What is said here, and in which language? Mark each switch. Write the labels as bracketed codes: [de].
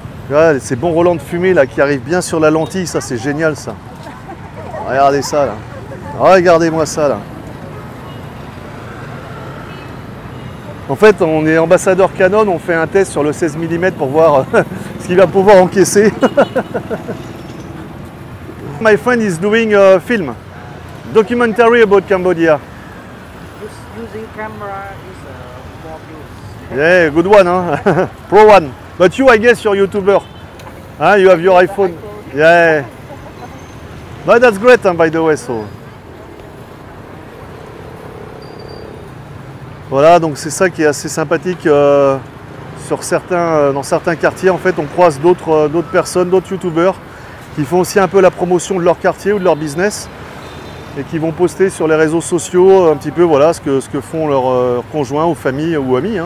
[fr] Là, ces bons relents de fumée là qui arrivent bien sur la lentille, ça c'est génial ça. Regardez ça là. Regardez-moi ça là. En fait, on est ambassadeur Canon, on fait un test sur le 16 mm pour voir ce qu'il va pouvoir encaisser. [en] My friend is doing a film, documentary about Cambodia. Using camera is more views. Yeah, good one, huh? Pro one. But you, I guess, you're YouTuber. Huh? You have your iPhone. Yeah. But that's great, huh, by the way. So. [fr] Voilà, donc c'est ça qui est assez sympathique sur dans certains quartiers. En fait, on croise d'autres personnes, d'autres youtubeurs qui font aussi un peu la promotion de leur quartier ou de leur business et qui vont poster sur les réseaux sociaux un petit peu voilà, ce que font leurs conjoints ou familles ou amis.